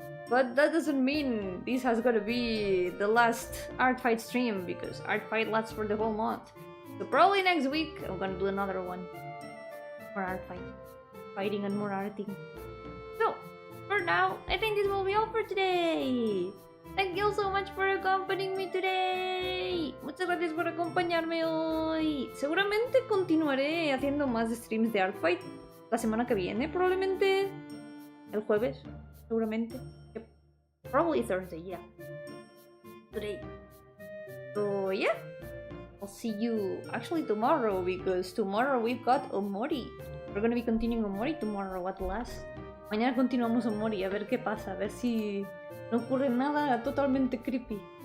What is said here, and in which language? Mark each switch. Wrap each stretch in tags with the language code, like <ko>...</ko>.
<en>But that doesn't mean this has gotta be the last art fight stream because art fight lasts for the whole month. So probably next week I'm gonna do another one. More art fight. Fighting and more arting. So, for now, I think this will be all for today. Thank you so much for accompanying me today.</en> <es>Muchas gracias por acompañarme hoy. Seguramente continuaré haciendo más streams de art fight la semana que viene, probablemente el jueves, seguramente.</es> <en>Yep. Probably Thursday, yeah. Today. So yeah, I'll see you actually tomorrow because tomorrow we've got Omori. We're gonna be continuing Omori tomorrow at last.</en> <es>Mañana continuamos Omori, a ver qué pasa, a ver si no ocurre nada totalmente creepy.</es>